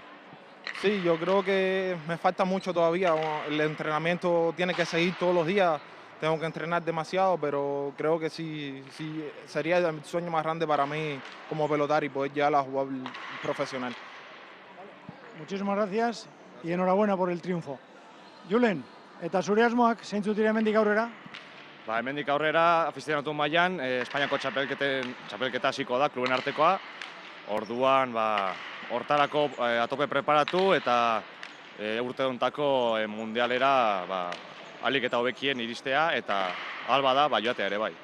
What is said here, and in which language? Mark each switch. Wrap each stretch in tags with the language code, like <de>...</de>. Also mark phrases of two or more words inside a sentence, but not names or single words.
<es>Sí, yo creo que me falta mucho todavía. El entrenamiento tiene que seguir todos los días. Tengo que entrenar demasiado, pero creo que sí sería el sueño más grande para mí como pelotari y poder llegar a jugar profesional. Muchísimas gracias y enhorabuena por el triunfo.</es> <eu>Julen, eta zure asmoak zeintzuk dira hemendik aurrera? Hemendik aurrera, afizionatu mailan, Espainiako txapelketa hasiko da, kluben artekoa. Orduan, hortarako atope preparatu eta urte hontako mundialera ahalik eta hobekien iristea eta alba da joatea ere bai.</eu>